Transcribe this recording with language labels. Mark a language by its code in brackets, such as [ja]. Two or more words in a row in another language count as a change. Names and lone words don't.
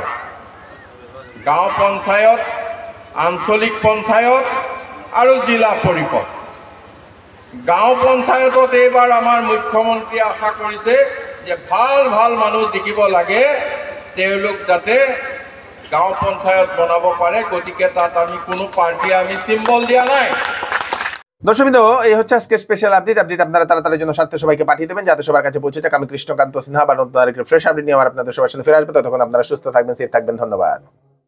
[as] গাঁও পঞ্চায়ত, আঞ্চলিক পঞ্চায়ত আৰু জিলা পৰিষদ। গাঁও পঞ্চায়তত এইবাৰ আমাৰ মুখ্যমন্ত্ৰীয়ে আশা কৰিছে যে ভাল ভাল মানুহ দেখিব লাগে, তেওঁলোক যাতে গাঁও পঞ্চায়ত বনাব পাৰে। গতিকে তাত আমি কোনো পাৰ্টি আমি সিম্বল দিয়া নাই। [bn] দর্শকবৃন্দ, এই হচ্ছে আজকে [en] special update [bn] আপনারা তাড়াতাড়ির জন্য স্বার্থে সবাইকে পাঠিয়ে দেবেন যাতে সবার কাছে পৌঁছে যাক। আমি কৃষ্ণকান্ত সিনহা, আবার নতুন আরেকটি [en] fresh update [bn] নিয়ে আমার আপনাদের সবার সাথে ফিরে আসবো। ততক্ষণ আপনারা সুস্থ থাকবেন, সেফ থাকবেন। ধন্যবাদ।